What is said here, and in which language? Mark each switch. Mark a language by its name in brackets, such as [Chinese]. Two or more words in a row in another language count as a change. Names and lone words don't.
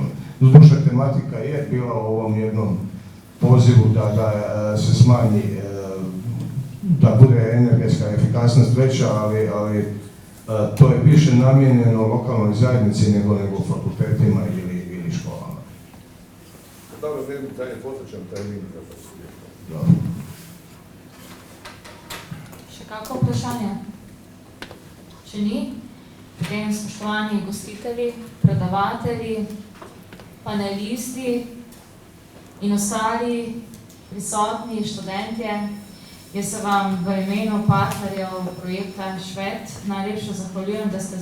[Croatian] Duša tematika je bila u ovom jednom pozivu da se smanji, da bude energetska efikasnost veća, ali to je više namijenjeno lokalnoj zajednici nego fakultetima ili školama. Dobro, dalje posvećam termin. [Slovenian] Še kako vprašanje? Če ni, potem spoštovani gostitelji, predavatelji, panelisti in ostali prisotni študentje, jaz se vam v imenu partnerjev projekta Švet najlepše zahvaljujem, da ste